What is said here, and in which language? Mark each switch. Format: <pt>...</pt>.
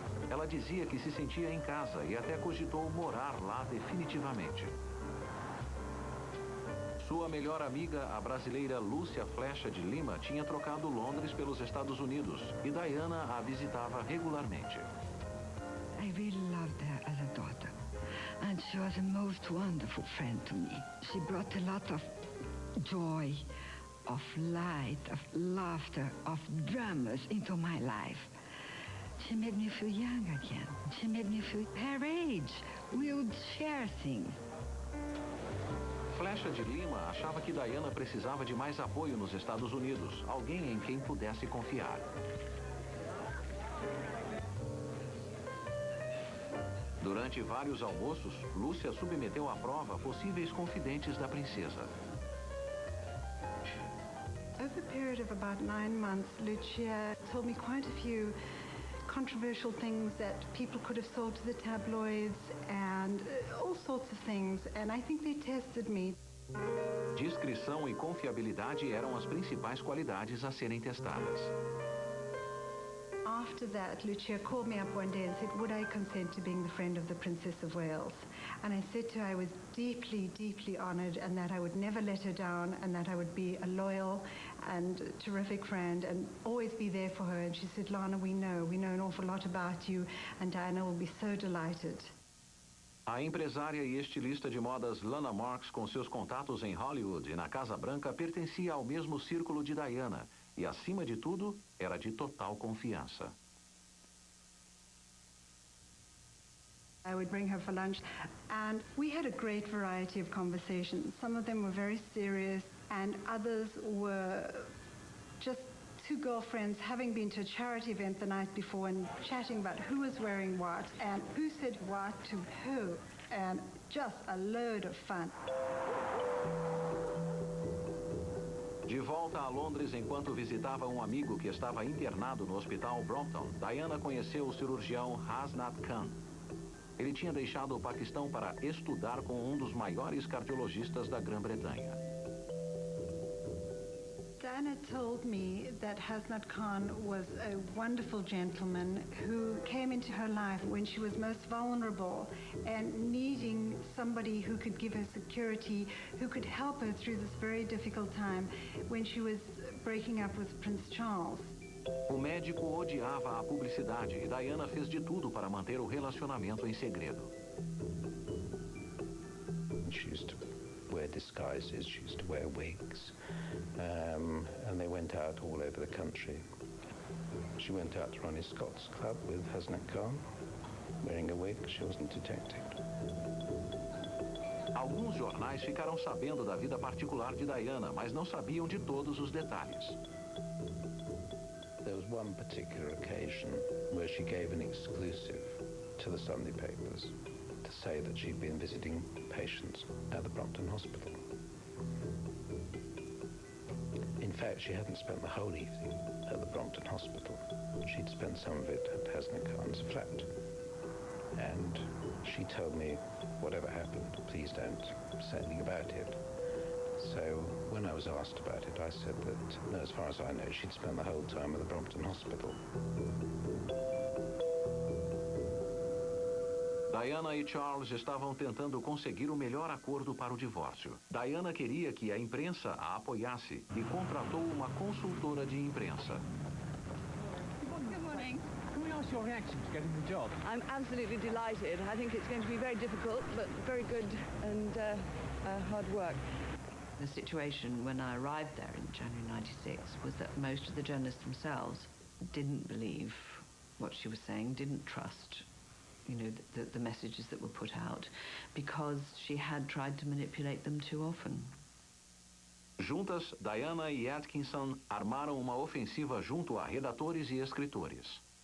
<pt>Ela dizia que se sentia em casa e até cogitou morar lá definitivamente. Sua melhor amiga, a brasileira Lúcia Flecha de Lima, tinha trocado Londres pelos Estados Unidos e Diana a visitava regularmente.</pt> <en>I really loved her as a daughter, and she was a most wonderful friend to me. She brought a lot of joy, of light, of laughter, of dramas into my life. She made me feel young again. She made me feel her age. We would share things.</en> <pt>Flecha de Lima achava que Diana precisava de mais apoio nos Estados Unidos, alguém em quem pudesse confiar. Durante vários almoços, Lúcia submeteu à prova possíveis confidentes da princesa.</pt> <en>Over a period of about 9 months, Lucia told me quite a few controversial things that people could have sold to the tabloids and all sorts of things, and I think they tested me.</en> <pt>Discrição e confiabilidade eram as principais qualidades a serem testadas.</pt> <en>after that, Lucia called me up one day and said, would I consent to being the friend of the Princess of Wales? And I said to her I was deeply, deeply honored and that I would never let her down and that I would be a loyal and terrific friend and always be there for her. And she said, Lana, we know an awful lot about you and Diana will be so delighted.</en> <pt>A empresária e estilista de modas Lana Marks, com seus contatos em Hollywood e na Casa Branca, pertencia ao mesmo círculo de Diana e, acima de tudo, era de total confiança.</pt> <en>I would bring her for lunch and we had a great variety of conversations. Some of them were very serious and others were just two girlfriends having been to a charity event the night before and chatting about who was wearing what and who said what to who, and just a load of fun.</en> <pt>De volta a Londres, enquanto visitava um amigo que estava internado no hospital Brompton, Diana conheceu o cirurgião Hasnat Khan. Ele tinha deixado o Paquistão para estudar com um dos maiores cardiologistas da Grã-Bretanha.</pt> <en>Diana told me that Hasnat Khan was a wonderful gentleman who came into her life when she was most vulnerable and needing somebody who could give her security, who could help her through this very difficult time when she was breaking up with Prince Charles.</en> <pt>O médico odiava a publicidade e Diana fez de tudo para manter o relacionamento em segredo.</pt> <en>She used to wear disguises, she used to wear wigs, and they went out all over the country. She went out to Ronnie Scott's club with Hasnat Khan, wearing a wig. She wasn't detected.</en> <pt>Alguns jornais ficaram sabendo da vida particular de Diana, mas não sabiam de todos os detalhes.</pt> <en>There was one particular occasion where she gave an exclusive to the Sunday papers to say that she'd been visiting patients at the Brompton Hospital. In fact, she hadn't spent the whole evening at the Brompton Hospital. She'd spent some of it at Hasnat Khan's flat. And she told me, whatever happened, please don't say anything about it. So when I was asked about it, I said that, no, as far as I know, she'd spent the whole time at the Brompton Hospital.</en> <pt>Diana e Charles estavam tentando conseguir o melhor acordo para o divórcio. Diana queria que a imprensa a apoiasse e contratou uma consultora de imprensa.</pt> <en>Good morning. Can we ask your reaction to getting the job? I'm absolutely delighted. I think it's going to be very difficult, but very good and hard work. The situation when I arrived there in January '96 was that most of the journalists themselves didn't believe what she was saying, didn't trust, the messages that were put out, because she had tried to manipulate them too often.</en> <pt>Juntas, Diana e Atkinson armaram uma ofensiva junto a redatores e escritores.</pt>